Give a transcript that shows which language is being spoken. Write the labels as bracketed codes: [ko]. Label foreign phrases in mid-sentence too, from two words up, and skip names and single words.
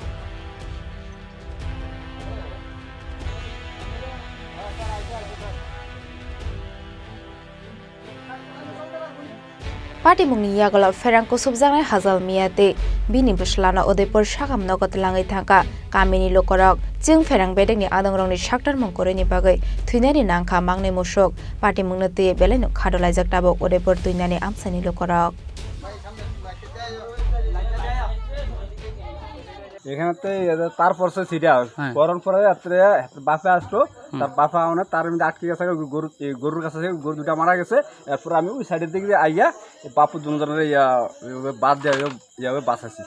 [trp] Patimungni yagala ferangko subjangai Hazal Miyate bini buslana Udaipur sagam nogot langai thangka kamini lokorok jeng ferang bedekni adongrongni saktar mongkoreni bagai thuinani nangkha mangnai musok Patimungno tui belai khadolaijak tabok Udaipur tuinani amsani lokorok. [bn] এখানেতে তারপর সে সিরিয়া করন পরে রাত্রে বাপে আসলো তার বাপা মানে তার মধ্যে আটকে গেছে গরুর কাছে গরু দুটা মারা গেছে এরপর আমি ওই সাইডের দিকে আইয়া বাপু দুজনের বাদ দেওয়া বাঁচাইছি